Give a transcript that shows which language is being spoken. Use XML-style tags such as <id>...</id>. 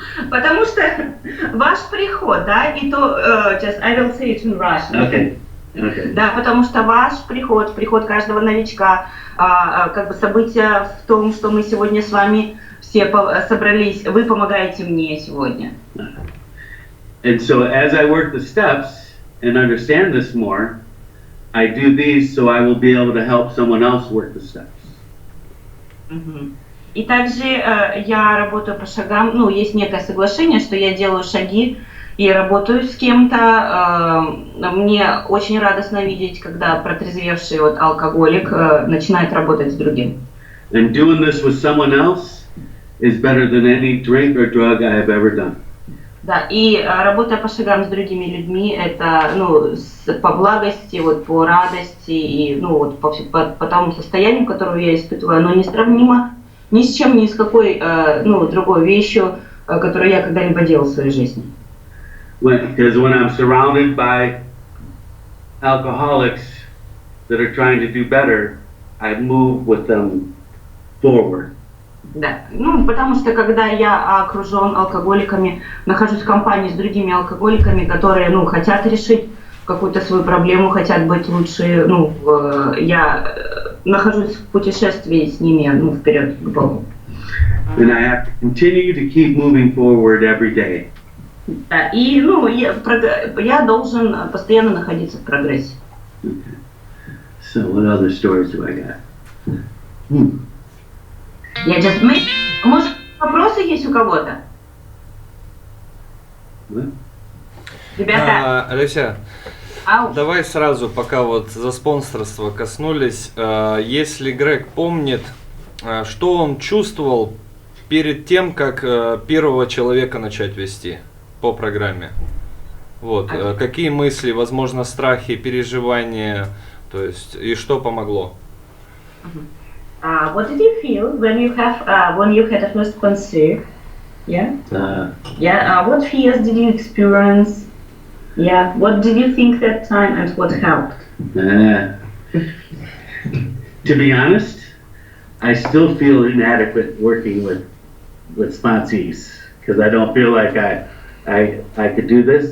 <ru>Потому что ваш приход, да, и то,</ru> <en>just I will say it in Russian. Okay. Okay.</en> <ru>Да, потому что ваш приход каждого новичка, как бы событие в том, что мы сегодня с вами все собрались, вы помогаете мне сегодня.</ru> <en>And so as I work the steps and understand this more, I do these so I will be able to help someone else work the steps.</en> <ru>И также я работаю по шагам, есть некое соглашение, что я делаю шаги и работаю с кем-то. Мне очень радостно видеть, когда протрезвевший алкоголик начинает работать с другим.</ru> <en>And doing this with someone else is better than any drink or drug I have ever done.</en> <ru>Да, и работая по шагам с другими людьми, это, по благости, по радости и, по тому состоянию, которое я испытываю, оно несравнимо ни с чем, ни с какой, другой вещью, которую я когда-либо делал в своей жизни.</ru> <en>Because when I'm surrounded by alcoholics that are trying to do better, I move with them forward.</en> <ru>Да, потому что когда я окружен алкоголиками, нахожусь в компании с другими алкоголиками, которые, хотят решить какую-то свою проблему, хотят быть лучше, я нахожусь в путешествии с ними, вперед к Богу.</ru> <en>And I have to continue to keep moving forward every day.</en> <ru>Да, и, я должен постоянно находиться в прогрессе.</ru> <en>Okay. So what other stories do I got?</en> <ru>Может, вопросы есть у кого-то?</ru> <en>What?</en> <ru>Ребята, Алеся, давай сразу, пока за спонсорство коснулись, если Грег помнит, что он чувствовал перед тем, как первого человека начать вести по программе. Какие мысли, возможно, страхи, переживания, то есть, и что помогло?</ru> <en>What did you feel when you had a first concert? Yeah. What fears did you experience? Yeah. What did you think that time, and what helped? To be honest, I still feel inadequate working with sponsees because I don't feel like I could do this.</en>